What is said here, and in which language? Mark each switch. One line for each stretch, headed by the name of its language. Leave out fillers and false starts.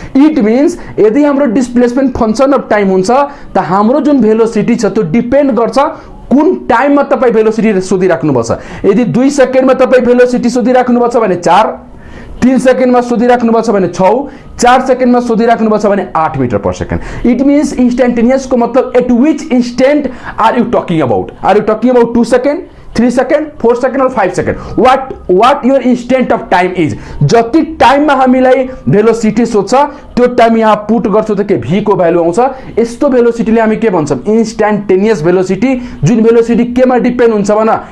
Nepali: It means यदि हाम्रो displacement function of time हुन्छ, त हाम्रो जुन भेलोसिटी छ त्यो डिपेन्ड गर्छ कुन टाइममा तपाई भेलोसिटी सोधिराख्नुपर्छ। यदि 2 सेकेन्डमा तपाई भेलोसिटी सोधिराख्नुपर्छ भने 4, 3 सेकेन्डमा सोधिराख्नुपर्छ भने 6, 4 सेकेन्डमा सोधिराख्नुपर्छ भने 8 metre per second.
English: it means instantaneous
Nepali: को मतलब
English: At which instant are you talking about? Are you talking about 2 second, 3 second, 4 second or 5 second? What your instant of time is?
Nepali: जति टाइममा हामीलाई भेलोसिटी सोध्छ त्यो टाइम यहाँ पुट गर्छौ त के v को भ्यालु आउँछ। यस्तो भेलोसिटीले हामी के भन्छौं? Instantaneous velocity. जुन भेलोसिटी केमा डिपेन्ड हुन्छ भन?